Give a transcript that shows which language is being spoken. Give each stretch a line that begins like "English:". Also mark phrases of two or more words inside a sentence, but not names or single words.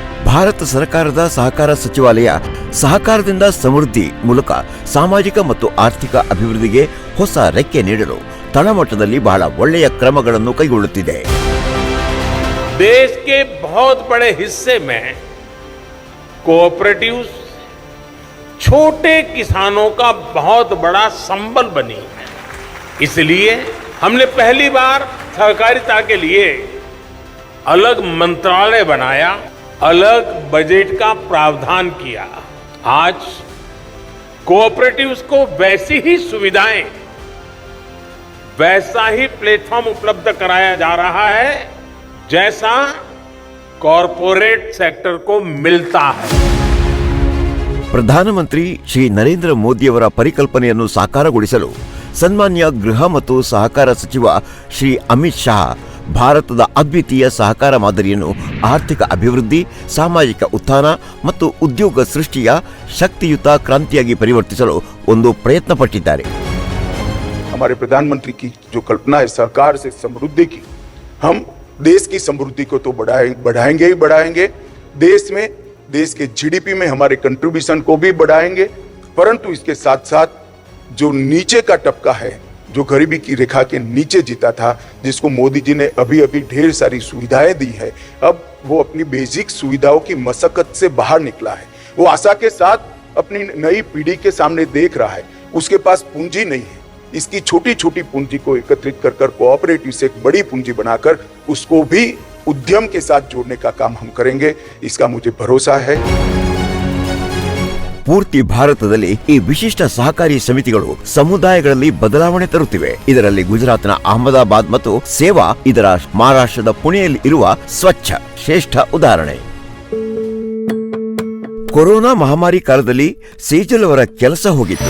Kannada: ಭಾರತ ಸರ್ಕಾರದ ಸಹಕಾರ ಸಚಿವಾಲಯ ಸಹಕಾರದಿಂದ ಸಮೃದ್ಧಿ ಮೂಲಕ ಸಾಮಾಜಿಕ ಮತ್ತು ಆರ್ಥಿಕ ಅಭಿವೃದ್ಧಿಗೆ ಹೊಸ ರೆಕ್ಕೆ ನೀಡಲು ತಳಮಟ್ಟದಲ್ಲಿ ಬಹಳ ಒಳ್ಳೆಯ ಕ್ರಮಗಳನ್ನು ಕೈಗೊಳ್ಳುತ್ತಿದೆ.
Hindi: देश के बहुत बड़े हिस्से में कोऑपरेटिव्स छोटे किसानों का बहुत बड़ा संबल बनी है. इसलिए हमने पहली बार सहकारिता के लिए अलग मंत्रालय बनाया, अलग बजट का प्रावधान किया. आज कोऑपरेटिव्स को वैसी ही सुविधाएं, वैसा ही प्लेटफॉर्म उपलब्ध कराया जा रहा है जैसा
English: corporate sector
Hindi: को मिलता है.
Kannada: ಪ್ರಧಾನಮಂತ್ರಿ ಶ್ರೀ ನರೇಂದ್ರ ಮೋದಿಯವರ ಪರಿಕಲ್ಪನೆಯನ್ನು ಸಾಕಾರಗೊಳಿಸಲು ಸನ್ಮಾನ್ಯ ಗೃಹ ಮತ್ತು ಸಹಕಾರ ಸಚಿವ ಶ್ರೀ ಅಮಿತ್ ಶಾ ಭಾರತದ ಅದ್ವಿತೀಯ ಸಹಕಾರ ಮಾದರಿಯನ್ನು ಆರ್ಥಿಕ ಅಭಿವೃದ್ಧಿ, ಸಾಮಾಜಿಕ ಉತ್ಥಾನ ಮತ್ತು ಉದ್ಯೋಗ ಸೃಷ್ಟಿಯ ಶಕ್ತಿಯುತ ಕ್ರಾಂತಿಯಾಗಿ ಪರಿವರ್ತಿಸಲು ಒಂದು ಪ್ರಯತ್ನ ಪಟ್ಟಿದ್ದಾರೆ.
Hindi: हमारे प्रधानमंत्री की जो कल्पना है सहकार से समृद्धि की, हम देश की समृद्धि को तो बढ़ाएंगे ही बढ़ाएंगे, देश के जीडीपी में हमारे कंट्रीब्यूशन को भी बढ़ाएंगे, परंतु इसके साथ साथ जो नीचे का तबका है, जो गरीबी की रेखा के नीचे जीता था, जिसको मोदी जी ने अभी ढेर सारी सुविधाएं दी है, अब वो अपनी बेसिक सुविधाओं की मशक्कत से बाहर निकला है. वो आशा के साथ अपनी नई पीढ़ी के सामने देख रहा है. उसके पास पूंजी नहीं है, इसकी छोटी छोटी पूंजी को एकत्रित कर कोऑपरेटिव से एक बड़ी पूंजी बनाकर उसको भी उद्यम के साथ जोड़ने का काम हम करेंगे, इसका मुझे भरोसा है.
Kannada: ಪೂರ್ತಿ ಭಾರತದಲ್ಲಿ ಈ ವಿಶಿಷ್ಟ ಸಹಕಾರಿ ಸಮಿತಿಗಳು ಸಮುದಾಯಗಳಲ್ಲಿ ಬದಲಾವಣೆ ತರುತ್ತಿವೆ. ಇದರಲ್ಲಿ ಗುಜರಾತ್ನ ಅಹಮದಾಬಾದ್ ಮತ್ತು ಸೇವಾ, ಇದರ ಮಹಾರಾಷ್ಟ್ರದ ಪುಣೆಯಲ್ಲಿ ಇರುವ ಸ್ವಚ್ಛ ಶ್ರೇಷ್ಠ ಉದಾಹರಣೆ. ಕೊರೋನಾ ಮಹಾಮಾರಿ ಕಾಲದಲ್ಲಿ ಸೇಜಲ್ ಅವರ ಕೆಲಸ ಹೋಗಿತ್ತು.